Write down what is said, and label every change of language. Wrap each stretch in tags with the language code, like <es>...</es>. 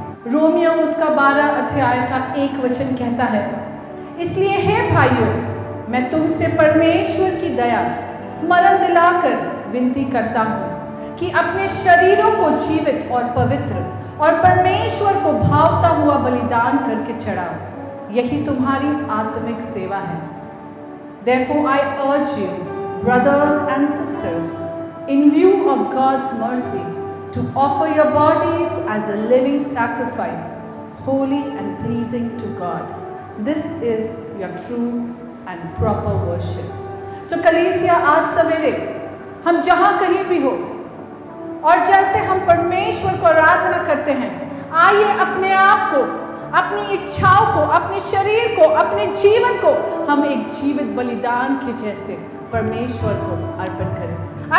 <hi>Romeo उसका 12 अध्याय का 1 वचन कहता है, इसलिए हे भाइयों, मैं तुमसे परमेश्वर की दया स्मरण दिलाकर विनती करता हूँ कि अपने शरीरों को जीवित और पवित्र और परमेश्वर को भावता हुआ बलिदान करके चढ़ाओ, यही तुम्हारी आत्मिक सेवा है।</hi> <en>Therefore I urge you, brothers and sisters, in view of God's mercy, to offer your bodies as a living sacrifice, holy and pleasing to God. This is your true and proper worship.</en> <hi>So कलीसिया, आज सवेरे हम जहाँ कहीं भी हो और जैसे हम परमेश्वर को आराधना करते हैं, आइए अपने आप को, अपनी इच्छाओं को, अपने शरीर को, अपने जीवन को हम एक जीवित बलिदान के जैसे परमेश्वर को अर्पण करें।</hi>